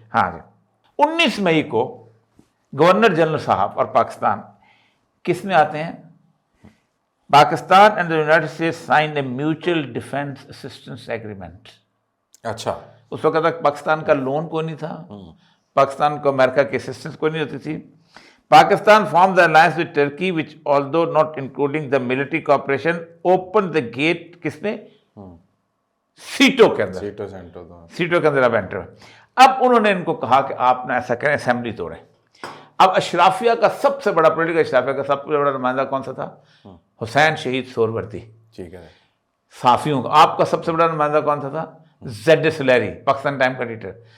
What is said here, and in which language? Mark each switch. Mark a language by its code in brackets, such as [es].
[ur] ہاں جی, 19 مئی کو governor general صاحب اور پاکستان کس میں آتے ہیں؟ [en] Pakistan and the United States sign a mutual defence assistance agreement. [ur] اچھا. اس وقت تک پاکستان کا لون کوئی نہیں تھا, پاکستان کو امریکہ کی اسسٹنس کوئی نہیں ہوتی تھی. [en] Pakistan form the alliance with Turkey which although not including the military cooperation open the gate [ur] کس میں؟ سیٹوں کے اندر. سیٹوں کے اندر اب انٹر. اب انہوں نے ان کو کہا کہ آپ نے ایسا کریں اسمبلی توڑیں. اب اشرافیہ کا سب سے بڑا پولیٹیکل اشرافیہ کا سب سے بڑا نمائندہ کون سا تھا؟ حسین شہید سہروردی. ٹھیک ہے. صحافیوں کا آپ کا سب سے بڑا نمائندہ کون سا تھا؟ زیڈ اے سلیری, پاکستان ٹائم کا ایڈیٹر.